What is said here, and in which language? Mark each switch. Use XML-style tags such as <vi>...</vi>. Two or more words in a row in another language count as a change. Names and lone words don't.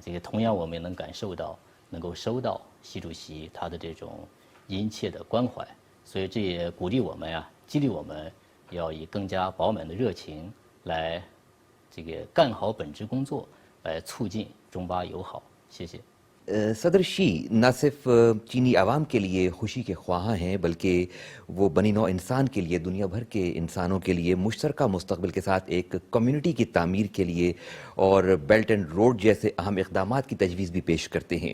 <zh>这个同样我们也能感受到，能够收到习主席他的这种殷切的关怀，所以这也鼓励我们呀，激励我们要以更加饱满的热情来这个干好本职工作，来促进中巴友好。谢谢。</zh> <ur>صدر شی نہ صرف چینی عوام کے لیے خوشی کے خواہ ہیں بلکہ وہ بنی نوع انسان کے لیے دنیا بھر کے انسانوں کے لیے مشترکہ مستقبل کے ساتھ ایک کمیونٹی کی تعمیر کے لیے اور بیلٹ اینڈ روڈ جیسے اہم اقدامات کی تجویز بھی پیش کرتے ہیں.</ur>